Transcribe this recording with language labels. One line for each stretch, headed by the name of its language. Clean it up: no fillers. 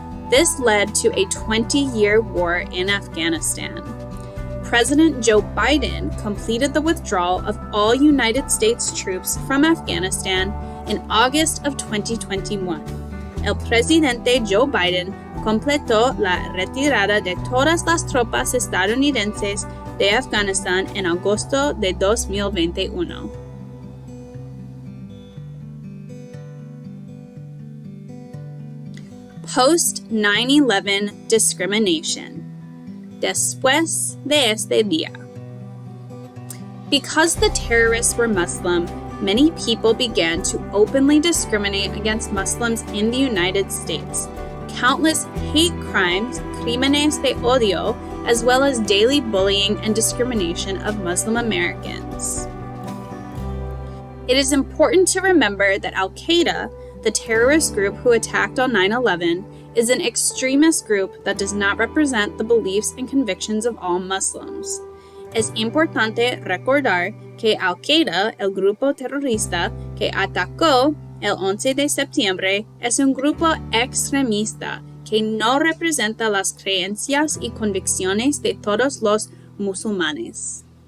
English: This led to a 20-year war in Afghanistan. President Joe Biden completed the withdrawal of all United States troops from Afghanistan in August of 2021.
Spanish: El presidente Joe Biden completó la retirada de todas las tropas estadounidenses de Afganistán en agosto de 2021.
English: Post 9/11 discrimination.
Spanish: Después de este día.
English: Because the terrorists were Muslim, many people began to openly discriminate against Muslims in the United States. Countless hate crimes,
Spanish: crímenes de odio,
English: as well as daily bullying and discrimination of Muslim Americans. It is important to remember that Al-Qaeda, the terrorist group who attacked on 9/11, is an extremist group that does not represent the beliefs and convictions of all Muslims.
Spanish: Es importante recordar que Al-Qaeda, el grupo terrorista que atacó el 11 de septiembre, es un grupo extremista que no representa las creencias y convicciones de todos los musulmanes.